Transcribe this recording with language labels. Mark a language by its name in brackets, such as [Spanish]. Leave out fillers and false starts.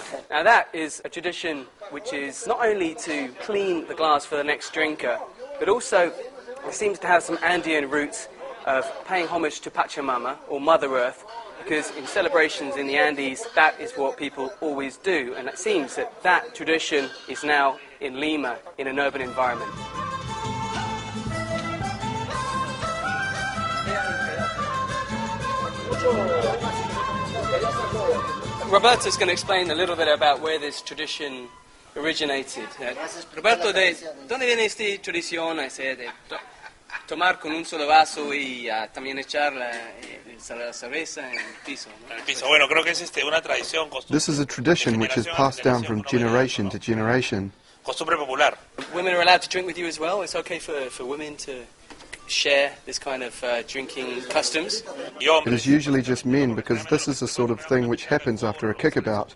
[English] Now that is a tradition which is not only to clean the glass for the next drinker, but also it seems to have some Andean roots of paying homage to Pachamama, or Mother Earth, because in celebrations in the Andes, that is what people always do, and it seems that that tradition is now in Lima, in an urban environment. Roberto's going to explain a little bit about where this tradition originated. [Spanish] Roberto, ¿de dónde viene esta tradición de tomar con un solo vaso y también echar la cerveza en el piso? Bueno, creo que es una tradición. [English] This is a tradition which is passed down from generation to generation. [Spanish] Costumbre popular. [English] Women are allowed to drink with you as well? It's okay for women to share this kind of drinking customs? It is usually just men, because this is the sort of thing which happens after a kickabout.